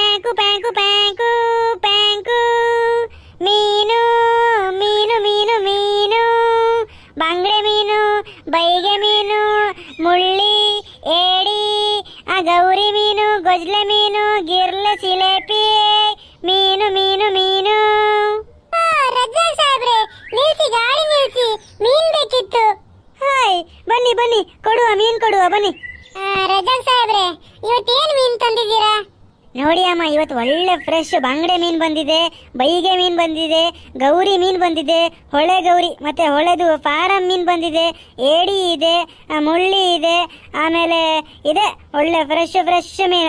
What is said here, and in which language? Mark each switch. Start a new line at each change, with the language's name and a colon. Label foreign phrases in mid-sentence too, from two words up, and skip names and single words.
Kannada: ಪ್ಯಾಂಕು ಪ್ಯಾಂಕು ಪ್ಯಾಂಕು ಮೀನು ಮೀನು ಮೀನು ಮೀನು ಬಂಗಡೆ ಮೀನು ಬೈಗೆ ಮೀನು ಮುಳ್ಳಿ ಏಡಿ ಗೌರಿ ಮೀನು ಗೊಜ್ಲೆ ಮೀನು ಗಿರ್ಲೆ ಸಿಲೇಪಿ ಮೀನು ಮೀನು ಮೀನು. ರಜಾ ಸಾಹೇಬ್ರೆ ನಿಲ್ಸಿ, ಗಾಡಿ ನಿಲ್ಸಿ, ಮೀನ್ ಬೇಕಿತ್ತು. ಹಾಯ್ ಬನ್ನಿ ಬನ್ನಿ, ಕೊಡುವ ಮೀನ್ ಕೊಡುವ ಬನ್ನಿ. ರಜಾ ಸಾಹೇಬ್ರೆ ಇವತ್ತೇನು ಮೀನ್ ತಂದಿದ್ದೀರಾ? ನೋಡಿ ಅಮ್ಮ, ಇವತ್ತು ಒಳ್ಳೆ ಫ್ರೆಶ್ ಬಂಗಡೆ ಮೀನು ಬಂದಿದೆ, ಬೈಗೆ ಮೀನು ಬಂದಿದೆ, ಗೌರಿ ಮೀನು ಬಂದಿದೆ, ಹೊಳೆ ಗೌರಿ ಮತ್ತೆ ಹೊಳೆದು ಫಾರಂ ಮೀನು ಬಂದಿದೆ, ಏಡಿ ಇದೆ, ಮುಳ್ಳಿ ಇದೆ, ಆಮೇಲೆ ಇದೆ ಒಳ್ಳೆ ಫ್ರೆಶ್ ಮೀನು.